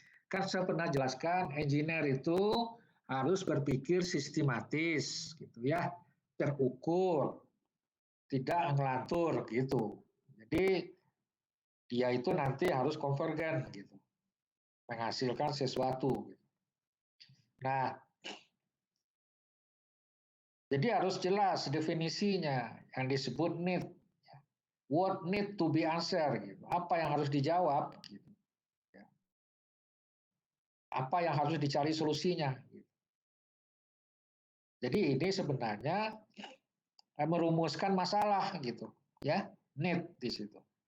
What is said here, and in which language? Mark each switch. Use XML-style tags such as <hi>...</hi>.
<id>Kan saya pernah jelaskan, engineer itu harus berpikir sistematis, gitu ya, terukur, tidak ngelantur, gitu. Jadi dia itu nanti harus konvergen, gitu, menghasilkan sesuatu. Gitu. Nah, jadi harus jelas definisinya yang disebut need.</id> <en>What need to be answered, gitu.</en> <id>Apa yang harus dijawab, gitu. Apa yang harus dicari solusinya. Gitu. Jadi ini sebenarnya merumuskan masalah, gitu, ya, need di situ.</id>